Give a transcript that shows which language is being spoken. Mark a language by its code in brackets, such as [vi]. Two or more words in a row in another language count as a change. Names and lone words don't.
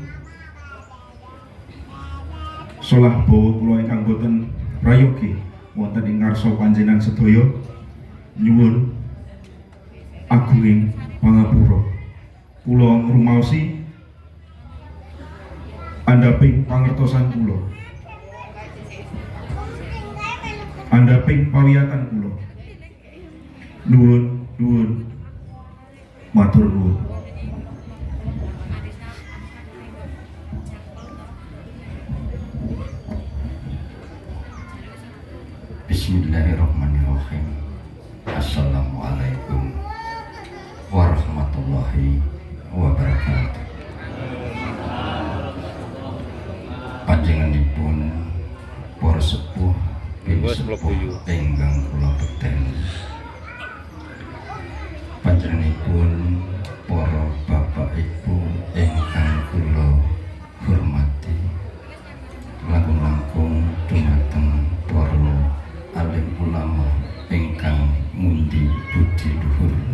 [jv] solah bawa kula ingkang boten prayogi wonten ing ngarsa panjenengan sedaya nyuwun agunging pangapura kula ngrumaosi andhaping pangertosan kula, andhaping pawiyatan kula. Nuwun matur nuwun. [ar] بسم الله الرحمن الرحيم. السلام عليكم ورحمة الله وبركاته. [jv] Panjenenganipun para sepuh ingkang kula beteni, panjenenganipun para bapak ibu ingkang kula hormati, langkung-langkung dumateng para alim ulama ingkang mundi budi luhur,